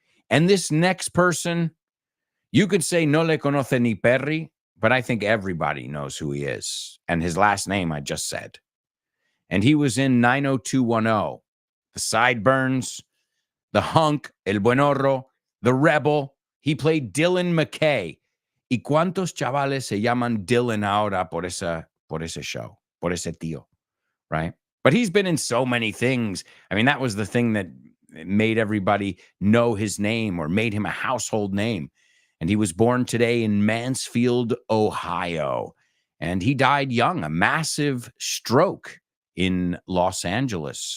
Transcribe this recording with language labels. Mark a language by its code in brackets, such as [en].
[en] And this next person, you could say [es] no le conoce ni perri, [en] but I think everybody knows who he is. And his last name I just said. And he was in 90210, The Sideburns, The Hunk, El Buenorro, The Rebel. He played Dylan McKay. [es] ¿Y cuántos chavales se llaman Dylan ahora por ese show, por ese tío, right? [en] But he's been in so many things. I mean, that was the thing that made everybody know his name or made him a household name. And he was born today in Mansfield, Ohio. And he died young, a massive stroke in Los Angeles.